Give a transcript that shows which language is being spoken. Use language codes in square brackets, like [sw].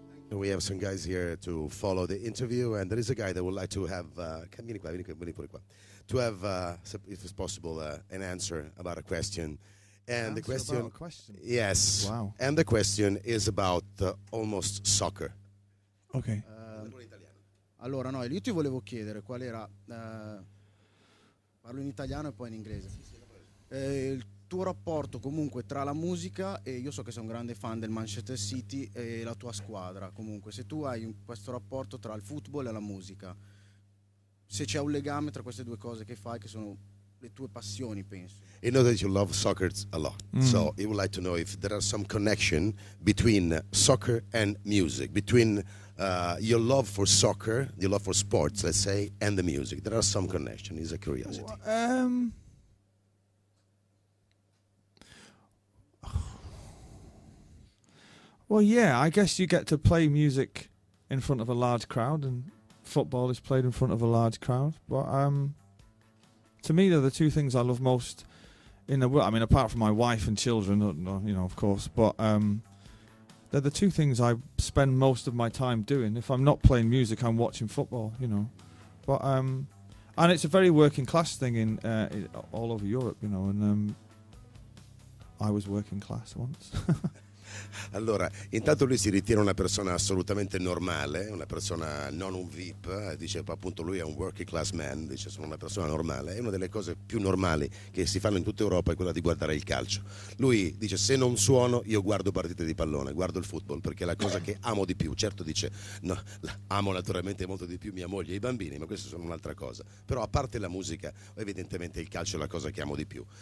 [en] We have some guys here to follow the interview, and there is a guy that would like to have, [it] vieni qua, [en] to have, if it's possible, an answer about a question. And the question, about a question? Yes. Wow. And the question is about almost soccer. Ok. [it] Allora, no, io ti volevo chiedere qual era Parlo in italiano e poi in inglese. Il tuo rapporto comunque tra la musica, e io so che sei un grande fan del Manchester City, e la tua squadra, comunque se tu hai questo rapporto tra il football e la musica, se c'è un legame tra queste due cose che fai, che sono le tue passioni, penso. [en] You know that you love soccer a lot, so you would like to know if there are some connection between soccer and music, between your love for soccer, your love for sports, let's say, and the music. There are some connection. It's a curiosity. Well, yeah, I guess you get to play music in front of a large crowd, and football is played in front of a large crowd. But to me, they're the two things I love most in the world. I mean, apart from my wife and children, you know, of course. But they're the two things I spend most of my time doing. If I'm not playing music, I'm watching football, you know. But and it's a very working class thing in all over Europe, you know. And I was working class once. [it] Allora, intanto lui si ritiene una persona assolutamente normale, una persona non un VIP, dice appunto lui è un [en] working class man, [it] dice sono una persona normale, e una delle cose più normali che si fanno in tutta Europa è quella di guardare il calcio. Lui dice se non suono io guardo partite di pallone, guardo il football perché è la cosa che amo di più, certo dice no, amo naturalmente molto di più mia moglie e i bambini, ma queste sono un'altra cosa, però a parte la musica evidentemente il calcio è la cosa che amo di più.